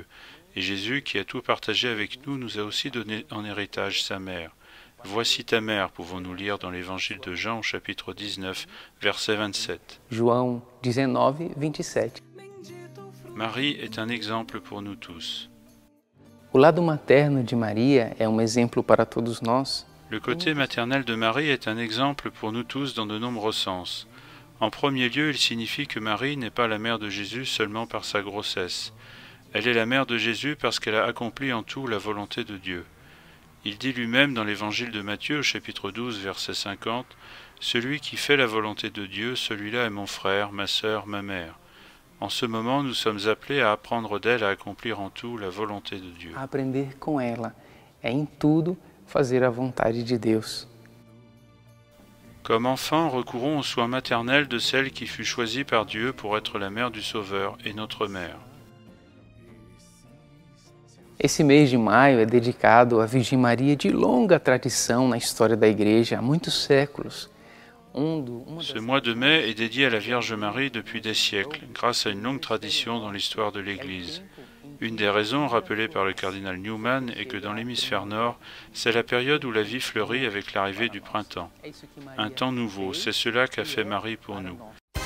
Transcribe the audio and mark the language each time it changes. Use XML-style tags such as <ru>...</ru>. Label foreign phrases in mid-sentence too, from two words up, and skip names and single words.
<fr>Et Jésus, qui a tout partagé avec nous, nous a aussi donné en héritage sa mère. « Voici ta mère », pouvons-nous lire dans l'Évangile de Jean au chapitre 19, verset 27.</fr> <pt>João 19, 27.</pt> <fr>Marie est un exemple pour nous tous.</fr> <pt>O lado materno de Maria é exemplo para todos nós.</pt> <fr>Le côté maternel de Marie est un exemple pour nous tous dans de nombreux sens. En premier lieu, il signifie que Marie n'est pas la mère de Jésus seulement par sa grossesse. Elle est la mère de Jésus parce qu'elle a accompli en tout la volonté de Dieu. Il dit lui-même dans l'Évangile de Matthieu, au chapitre 12, verset 50, « Celui qui fait la volonté de Dieu, celui-là est mon frère, ma sœur, ma mère. » En ce moment, nous sommes appelés à apprendre d'elle à accomplir en tout la volonté de Dieu.</fr> <pt>Aprender com ela é em tudo fazer a vontade de Deus.</pt> <fr>Comme enfants, recourons aux soins maternels de celle qui fut choisie par Dieu pour être la mère du Sauveur et notre mère.</fr> <pt>Esse mês de maio é dedicado à Virgem Maria de longa tradição na história da Igreja, há muitos séculos.</pt> <fr>Ce mois de mai est dédié à la Vierge Marie depuis des siècles, grâce à une longue tradition dans l'histoire de l'Église. Une des raisons rappelées par le cardinal Newman est que dans l'hémisphère nord, c'est la période où la vie fleurit avec l'arrivée du printemps. Un temps nouveau, c'est cela qu'a fait Marie pour nous.</fr>